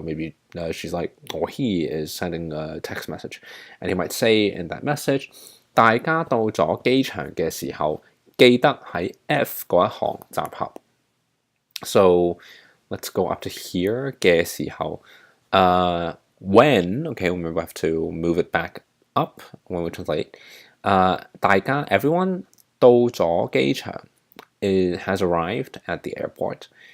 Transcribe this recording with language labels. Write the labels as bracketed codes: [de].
[en] Maybe she's like, or he is sending a text message. [yue] And he might say in that message, 大家到咗機場嘅時候記得喺 F 嗰一行集合. [en] So let's go up to here 嘅時候. When, okay, remember we have to move it back up when we translate. 大家 everyone 到咗機場 it has arrived at the airport.